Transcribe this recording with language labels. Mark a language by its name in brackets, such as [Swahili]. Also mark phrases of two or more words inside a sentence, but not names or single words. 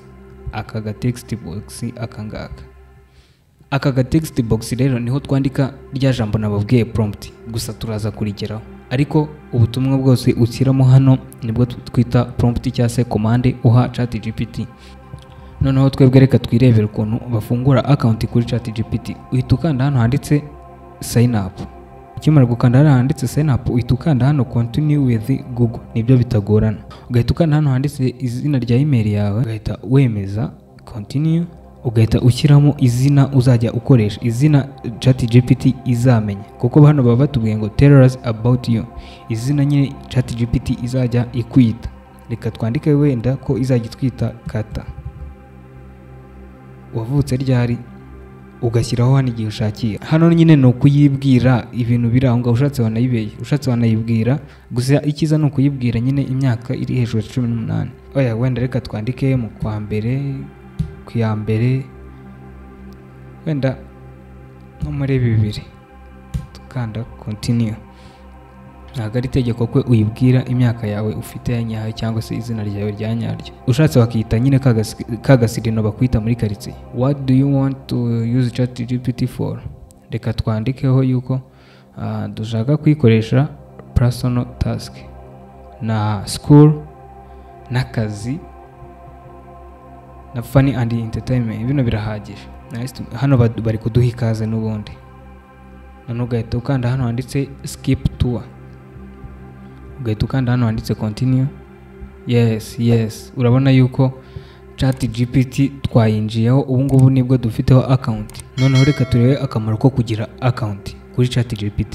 [Kinyarwanda] Akaga [English] text box [Kinyarwanda] akangaka. Akaga [English] text box [Kinyarwanda] rero niho twandika rya jambo nababwiye prompt, gusa turaza kurigeraho. Ariko ubutumwa bwose ushyiramo hano nibwo twita prompt cyangwa se commande uha ChatGPT. Noneho twebwe reka twirebera ukuntu bafungura account kuri ChatGPT. Uhita ukanda hano handitse [English] sign up. [Kinyarwanda] Ukimara gukanda hano handitse [English] sign up [Kinyarwanda] uhita ukanda hano [English] continue with Google, [Kinyarwanda] nibyo bitagorana. Ugahita ukanda hano handitse izina rya email yawe, ugahita wemeza continue, ugahita ushyiramo izina uzajya ukoresha, izina ChatGPT izamenya, kuko hano baba batubwiye ngo [English] tell us about you, [Kinyarwanda] izina nyine ChatGPT izajya ikwita. Reka twandike wenda ko izajya itwita Kata. Wavutse ryari, ugashyiraho hano igihe ushakiye. Hano nyine no kuyibwira ibintu biri aho ngaho, ushatse wanayibeye, ushatse wanayibwira, gusa ikiza no kuyibwira nyine imyaka iri hejuru ya 18. Oya wenda reka twandike mu kwa mbere, ku ya mbere, wenda nko muri 2 tukanda continue. Ntabwo ari itegeko ko uyibwira imyaka yawe ufite ya nyayo cyangwa se izina ryawe rya nyaryo. Ushatse wakita nyine kagasirino bakwita muri quartier. [English] What do you want to use ChatGPT for? [Kinyarwanda] Reka twandikeho yuko dushaka kwikoresha [English] personal task [Kinyarwanda] na school n'akazi na [English] funny and entertainment. [Kinyarwanda] Bino birahagije. Hano bari kuduha ikaze n'ubundi. None ugahita ukanda hano handitse [English] skip tour. [Kinyarwanda] Ugahita ukanda hano handitse continue. Yes, urabona yuko ChatGPT twayinjiyeho. Ubu ngubu nibwo dufiteho account. Noneho reka turebe akamaro ko kugira account kuri ChatGPT.